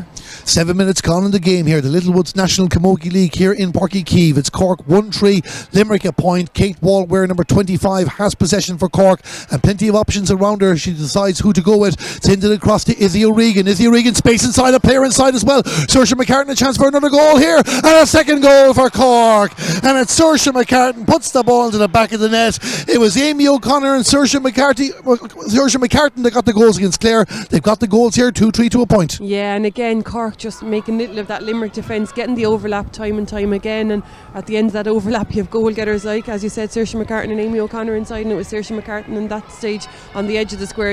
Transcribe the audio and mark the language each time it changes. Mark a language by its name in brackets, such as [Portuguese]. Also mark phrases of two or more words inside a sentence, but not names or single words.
[English] 7 minutes gone in the game here. The Littlewoods National Camogie League here in Páirc Uí Chaoimh. It's Cork 1-3, Limerick a point. Kate Wallware, number 25, has possession for Cork, and plenty of options around her. She decides who to go with. Sends it across to Izzy O'Regan. Izzy O'Regan, space inside, a player inside as well. Saoirse McCartan, a chance for another goal here, and a second goal for Cork. And it's Saoirse McCartan puts the ball into the back of the net. It was Amy O'Connor and Saoirse McCartan that got the goals against Clare. They've got the goals here, 2-3 to a point. Yeah, and again Cork just making little of that Limerick defence, getting the overlap time and time again, and at the end of that overlap you have goal getters like, as you said, Saoirse McCartan and Amy O'Connor inside, and it was Saoirse McCartan in that stage on the edge of the square.